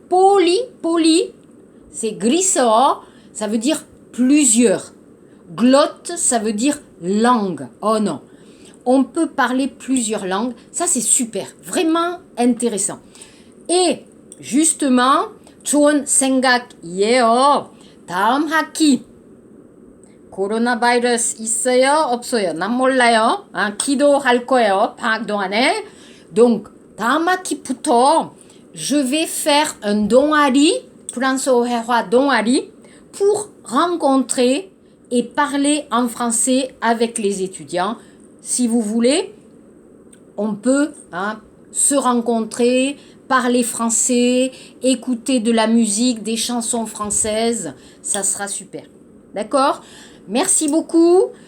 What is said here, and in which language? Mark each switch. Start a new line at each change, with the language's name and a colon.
French: Poly, c'est glissor, ça veut dire plusieurs. Glotte, ça veut dire langue. Oh non. On peut parler plusieurs langues. Ça, c'est super. Vraiment intéressant. Et justement,
Korean: 좋은 생각이에요. 다음 학기 코로나 바이러스 있어요? 없어요? 난 몰라요. 기도할 거예요. 방학 동안에.
French: Donc,
Korean: 다음 학기부터
French: je vais faire un
Korean: 동아리, 프랑스어 회화 동아리,
French: pour rencontrer et parler en français avec les étudiants. Si vous voulez, on peut se rencontrer, parler français, écouter de la musique, des chansons françaises. Ça sera super. D'accord? Merci beaucoup.